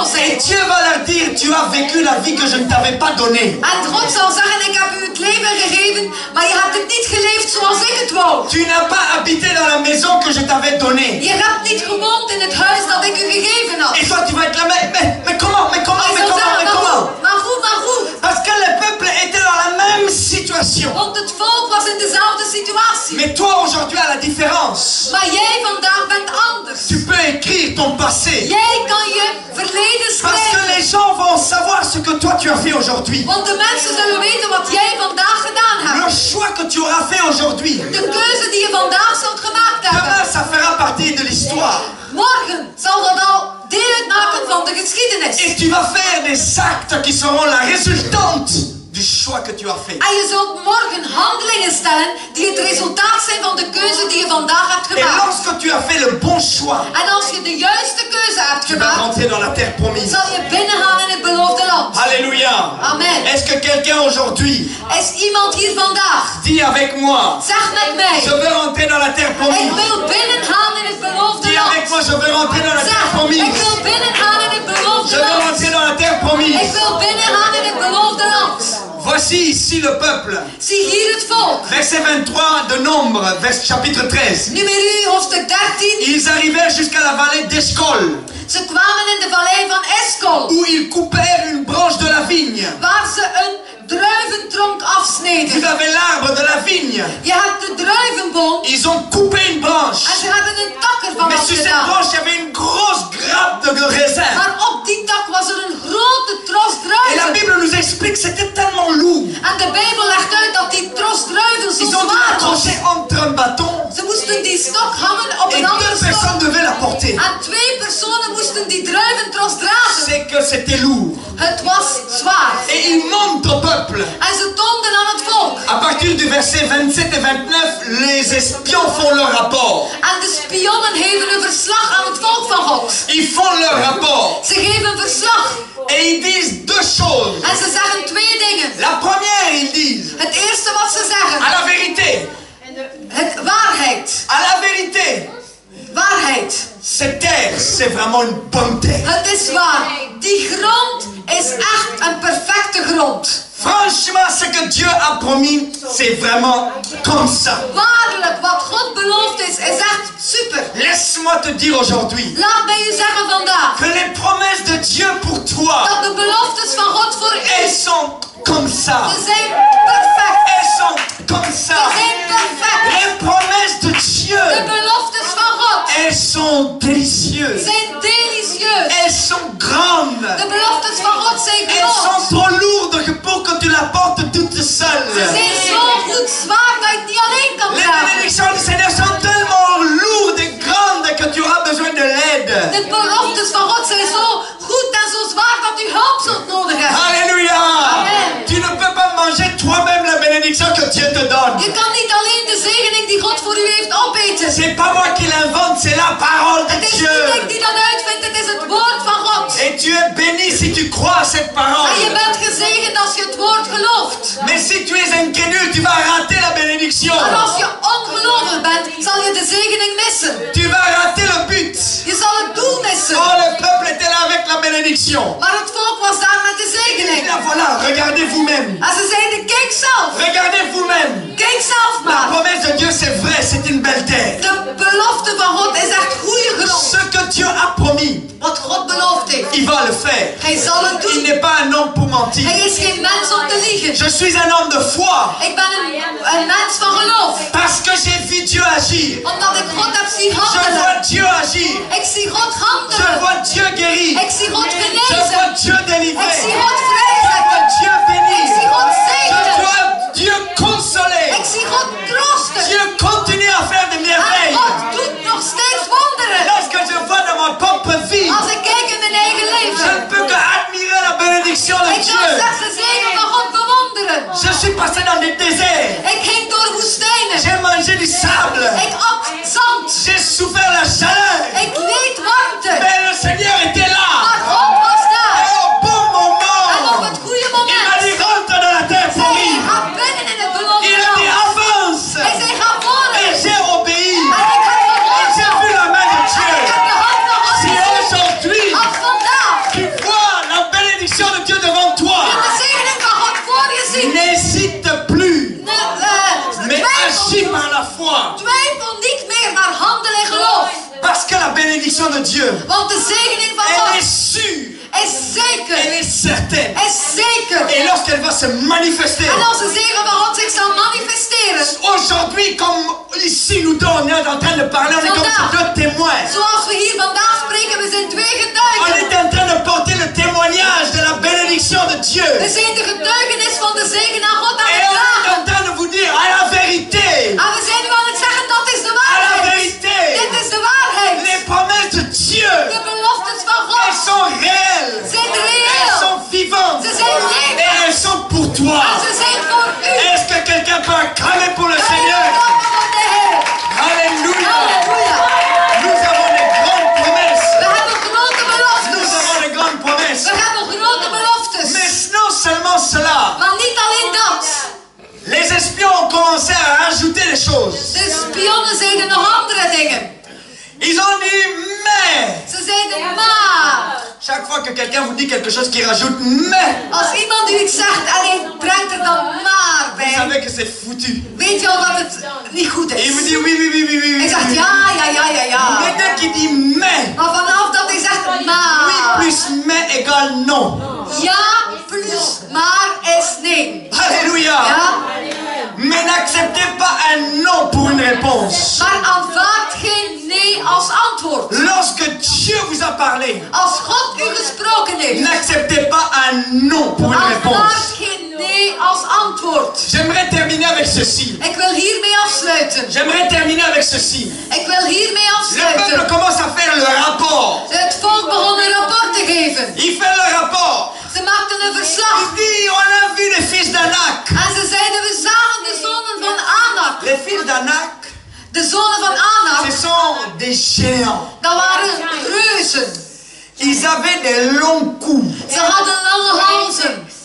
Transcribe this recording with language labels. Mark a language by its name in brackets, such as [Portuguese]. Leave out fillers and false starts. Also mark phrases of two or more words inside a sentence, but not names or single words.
[French] Et [Dutch] zijn. [French] Dieu va leur dire, tu as vécu la vie que je ne t'avais pas donnée. [Dutch] En God zal zeggen, ik heb u het leven gegeven, maar je hebt het niet geleefd zoals ik het wou. [French] Tu n'as pas habité dans la maison que je t'avais donnée. [Dutch] Je hebt niet gewoond in het huis dat ik u gegeven had. [French] Et toi tu vas être là, mais comment, [Dutch] Hij zal zeggen, maar hoe? [French] Parce que le peuple était dans la même situation. [Dutch] Want het volk was in dezelfde situatie. [French] Mais toi aujourd'hui à la différence. [Dutch] Maar jij vandaag bent anders. [French] Tu peux écrire ton passé. [Dutch] Jij kan je verleden [French] Parce que [Dutch] schrijven. [French] les gens vont savoir ce que toi tu as fait aujourd'hui. [Dutch] Want de mensen zullen weten wat jij vandaag gedaan [French] Le [Dutch] hebt. [French] choix que tu auras fait aujourd'hui. [Dutch] De keuze die je vandaag zult gemaakt [French] Demain [Dutch] hebben. [French] ça fera partie de l'histoire. [Dutch] Morgen zal dat al deel uitmaken van de geschiedenis. [French] Et tu vas faire des actes qui seront la résultante du choix que tu as fait. [Dutch] En je zult morgen handelingen stellen die het resultaat zijn van de keuze die je vandaag hebt [French] Et [Dutch] gemaakt. [French] lorsque tu as fait le bon choix, [Dutch] En als je de juiste keuze hebt [French] tu vas [Dutch] gemaakt, [French] rentrer dans la terre promise. [Dutch] zal je binnengaan in het beloofde land. [French] Alléluia. [Dutch] Amen. [French] Est-ce que quelqu'un aujourd'hui [Dutch] Is iemand hier vandaag? [French] dit avec moi, [Dutch] Zeg met mij. [French] je veux rentrer dans la terre [Dutch] Ik [French] promise. [Dutch] wil binnengaan in het beloofde [French] Dis avec [Dutch] land. [French] moi, je veux rentrer dans la [Dutch] Zeg, [French] terre [Dutch] ik [French] promise. [Dutch] wil binnengaan in het [French] Je [Dutch] beloofde [French] veux [Dutch] land. [French] rentrer dans la terre [Dutch] Ik [French] promise. [Dutch] wil binnengaan in het beloofde land. [French] Voici ici le peuple. [Dutch] Zie hier het volk. [French] Verset 23 de Nombre, chapitre 13. [Dutch] Numeri hoofdstuk 13. [French] Ils arrivèrent jusqu'à la vallée d'Escol, [Dutch] Ze kwamen in de vallei van Eskol. [French] où ils coupèrent une branche de la vigne. [Dutch] Waar ze een druiventronk [French] Vous [Dutch] afsneden. [French] avez l'arbre de la vigne. [Dutch] Je hebt de druivenboom. [French] Ils ont coupé une branche. [Dutch] En ze hebben een tak ervan [French] Mais sur cette [Dutch] afgedaan. [French] branche, il y avait une grosse grappe de raisin. [Dutch] Maar op die tak was er een grote tros [French] Et la [Dutch] druiven. [French] Bible nous explique que c'était tellement lourd. [Dutch] En de Bijbel legt uit dat die tros druiven zo [French] Ils ont dû [Dutch] zwaar was. [French] l'accrocher entre un bâton [Dutch] Ze moesten die stok hangen op [French] et [Dutch] een andere [French] deux personnes [Dutch] stok. [French] devaient la porter. [Dutch] En 2 personen moesten die druiventros dragen. [French] C'est que c'était lourd. [Dutch] Het was zwaar. [French] Et ils montrent au peuple. [Dutch] En ze toonden aan het volk. [French] À partir du verset 27 et 29, les espions font leur rapport. [Dutch] En de spionnen geven een verslag aan het volk van God. [French] Ils font leur rapport. [Dutch] Ze geven een verslag. [French] Et ils disent deux choses. [Dutch] En ze zeggen 2 dingen. [French] La première, ils disent, [Dutch] Het eerste wat ze zeggen. [French] à la vérité, [Dutch] Het waarheid. [French] à la vérité, [Dutch] Waarheid. [French] cette terre, c'est vraiment une bonne terre. [Dutch] Het is waar. Die grond is echt een perfecte grond. [French] Franchement, ce que Dieu a promis, c'est vraiment comme ça. [Dutch] Waarlijk, wat God beloofd is echt super. [French] Laisse-moi te dire aujourd'hui [Dutch] Laat mij u zeggen vandaag. [French] que les promesses de Dieu pour toi, [Dutch] Dat de beloftes van God voor u. [French] elles sont comme ça. [Dutch] Ze zijn perfect. [French] Elles sont comme ça. [Dutch] Ze zijn perfect. [French] Les promesses de [Dutch] De [French] Dieu, [Dutch] beloftes van God [French] elles sont délicieuses. [Dutch] zijn delicieus. [French] Elles sont grandes. [Dutch] De beloftes van God zijn [French] Elles sont [Dutch] groot. [French] trop lourdes pour que tu la portes toute [Dutch] Ze [French] seule. [Dutch] zijn zo goed zwaar dat je het niet alleen kan [French] Les [Dutch] dragen. [French] bénédictions du Seigneur sont tellement lourdes et grandes que tu auras besoin de l'aide. [Dutch] De beloftes van God zijn zo goed en zo zwaar dat u hulp zult nodig hebben. [French] Alléluia. [Dutch] Amen. [French] Tu ne peux pas manger toi-même la bénédiction que Dieu te donne. [Dutch] Je kan niet alleen de zegening die God voor u heeft opeten. [French] C'est pas moi qui l'invente, c'est la parole de [Dutch] Het is [French] Dieu. [Dutch] niet ik die dat uitvindt, het is het woord van God. [French] Et tu es béni si tu crois à cette parole. [Dutch] En je bent gezegend als je het woord gelooft. [French] Mais si tu es incrédule, tu vas rater la bénédiction. [Dutch] En als je ongelovig bent, zal je de zegening missen. [French] Tu vas rater le but. [Dutch] Je zal het doel missen. [French] Oh, le peuple était là avec la bénédiction. [Dutch] Maar het volk was daar met de zegening. [French] Là, voilà, regardez vous-même. [Dutch] En ze zeiden, kijk zelf. [French] Regardez vous-même. [Dutch] Kijk zelf [French] La [Dutch] maar. [French] promesse de Dieu, c'est vrai, c'est une belle terre. [Dutch] De belofte van God is echt goede grond. [French] Ce que Dieu a promis, [Dutch] Wat God beloofd heeft. [French] il va le faire. [Dutch] Hij zal het [French] Il [Dutch] doen. [French] n'est pas un homme pour mentir. [Dutch] Hij is geen mens om te liegen. [French] Je suis un homme de foi [Dutch] Ik ben een mens van geloof. [French] parce que j'ai vu Dieu agir. [Dutch] Omdat ik God heb zien [French] Je [Dutch] handelen. [French] vois Dieu agir. [Dutch] Ik zie God [French] Je [Dutch] handelen. [French] vois Dieu guérir. [Dutch] Ik zie God [French] Je [Dutch] genezen. [French] vois Dieu [Dutch] Ik zie [French] délivrer. [Dutch] God [French] Je vois [Dutch] vrijzetten. [French] Dieu bénir. [Dutch] Ik zie God [French] Je [Dutch] zegenen. [French] vois Dieu consoler. [Dutch] Ik zie God troosten. [French] Dieu continue à faire des [Dutch] En [French] merveilles. [Dutch] God doet nog steeds wonderen. [French] Lorsque je vois dans ma propre vie, [Dutch] Als ik kijk in mijn eigen [French] je ne [Dutch] leven. [French] peux que admirer la bénédiction de [Dutch] Ik kan [French] Dieu. [Dutch] slechts de zegen van God bewonderen. [French] Je suis passé dans des déserts. [Dutch] Ik ging door woestijnen. [French] J'ai mangé du sable. [Dutch] Ik at zand. [French] J'ai souffert la chaleur. [Dutch] Ik leed warmte. [French] Mais le Seigneur était là. [Dutch] Maar God was [French] Et [Dutch] daar. [French] au bon [Dutch] En op [French] moment, [Dutch] het goede [French] il m'a [Dutch] moment. [French] dit rentre dans la terre [Dutch] Zei [French] promise. [Dutch] hij, ga binnen in het beloofde [French] Il a dit [Dutch] land. [French] avance. [Dutch] Hij zei, ga voor. [French] Et j'ai obéi. [Dutch] En ik heb [French] Et j'ai [Dutch] gehoorzaamd. [French] vu la main de [Dutch] En ik [French] Dieu. [Dutch] heb de hand van God [French] Si [Dutch] gezien. [French] aujourd'hui [Dutch] Als vandaag [French] tu vois la bénédiction de Dieu devant toi, [Dutch] je de zegening van God voor je ziet. [French] n'hésite plus, mais agis [Dutch] Twijfel, [French] par la foi. [Dutch] twijfel niet meer, maar handel in geloof. [French] Parce que la bénédiction de Dieu, [Dutch] Want de zegening van [French] elle [Dutch] God [French] est sûre, [Dutch] is zeker. [French] elle est certaine. [Dutch] Is zeker. [French] Et lorsqu'elle va se manifester, [Dutch] En als de zegen van God zich zal manifesteren. [French] aujourd'hui, comme ici nous deux, on est en train de parler, on est comme ces deux témoins. [Dutch] Zoals we hier vandaag spreken, we zijn twee [French] On [Dutch] getuigen. [French] est en train de porter le témoignage de la bénédiction de Dieu. [Dutch] We zijn de getuigenis van de zegen aan God aan [French] Et [Dutch] het [French] on est [Dutch] dragen. [French] en train de vous dire, à la vérité, [Dutch] En we zijn nu aan het zeggen, dat is de [French] à la [Dutch] waarheid. [French] vérité, [Dutch] Dit is de waarheid. [French] les promesses de Dieu, [Dutch] De beloftes van [French] elles [Dutch] God [French] sont réelles, [Dutch] zijn [French] elles [Dutch] reëel. [French] sont vivantes, [Dutch] Ze zijn [French] et [Dutch] levend. [French] elles sont pour toi. [Dutch] En ze zijn voor u. [French] Est-ce que quelqu'un peut acclamer pour le Seigneur? [Dutch] Van de Heer. [French] Alléluia. [Dutch] Halleluja. [French] Nous avons des grandes promesses. [Dutch] We hebben grote [French] Nous [Dutch] beloftes. [French] avons des grandes promesses. [Dutch] We hebben grote beloftes. [French] Mais non seulement cela, [Dutch] Maar niet alleen dat. [French] les espions ont commencé à rajouter des choses. [Dutch] De spionnen zeiden nog andere dingen. [French] Ils ont dit mais. [Dutch] Ze zeiden maar. [French] Chaque fois que quelqu'un vous dit quelque chose qui rajoute mais, [Dutch] Als iemand u iets zegt en hij brengt er dan maar [French] vous [Dutch] bij. [French] savez que c'est foutu. [Dutch] Weet je al dat het niet goed [French] Et il vous [Dutch] is? [French] dit oui, oui, oui, oui, oui. [Dutch] Hij [French] oui, [Dutch] zegt [French] oui. [Dutch] ja. [French] Mais dès qu'il dit mais, [Dutch] Maar vanaf dat hij zegt [French] oui [Dutch] maar. [French] plus mais égale non. [Dutch] Ja plus maar is nee. [French] Alléluia. [Dutch] Ja? [French] Mais n'acceptez pas un non pour une réponse. [Dutch] Maar aanvaard geen nee als antwoord. [French] Lorsque Dieu vous a parlé, [Dutch] Als God u gesproken heeft. [French] n'acceptez pas un non pour une réponse. [Dutch] Aanvaard geen nee als antwoord. [French] J'aimerais terminer avec ceci. [Dutch] Ik wil hiermee afsluiten. [French] J'aimerais terminer avec ceci. [Dutch] Ik wil hiermee [French] Le peuple [Dutch] afsluiten. [French] commence à faire le rapport. [Dutch] Het volk begon een rapport te geven. [French] Il fait le rapport. [Dutch] Ze maakten een [French] Il [Dutch] verslag. [French] dit, on a vu les fils d'Anak. [Dutch] En ze zeiden, we zagen de zonen van Anak. [French] Les fils d'Anak, [Dutch] De zonen van [French] ce [Dutch] Anak, [French] sont des géants. [Dutch] dat waren reuzen. [French] Ils avaient des longs coups. [Dutch] Ze hadden lange halzen.